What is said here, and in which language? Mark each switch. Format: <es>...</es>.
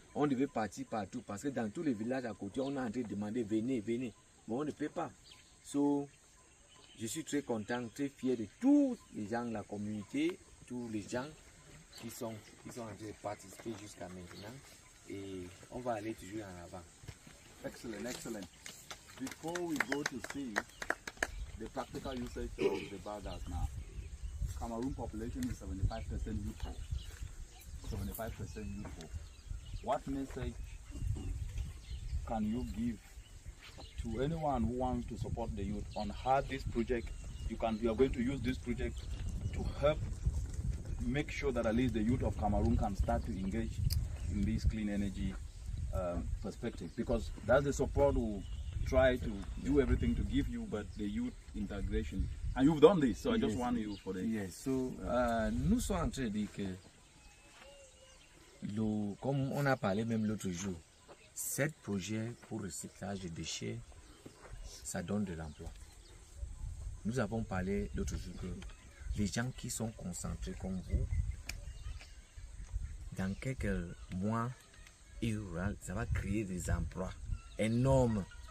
<fr>On devait partir partout parce que dans tous les villages à côté, on a en train de demander venez, venez. Mais on ne peut pas. So, je suis très content, très fier de tous les gens de la communauté, tous les gens qui sont en train de participer jusqu'à maintenant. Et on va aller toujours en avant.</fr> <en>Excellent, excellent. Before we go to see the practical usage of the biogas now, Cameroon population is 75% youthful. 75% youthful. What message can you give to anyone who wants to support the youth on how this project, you are going to use this project to help make sure that at least the youth of Cameroon can start to engage in this clean energy perspective? Because that's the support we try to do everything to give you, but the youth integration. And you've done this, so I just want you for the... Yes, so</en> <fr>nous sommes en train de dire que, comme on a parlé même l'autre jour, 7 projets pour recyclage de déchets, ça donne de l'emploi. Nous avons parlé l'autre jour que les gens qui sont concentrés comme vous, dans quelques mois, ça va créer des emplois énormes.</fr>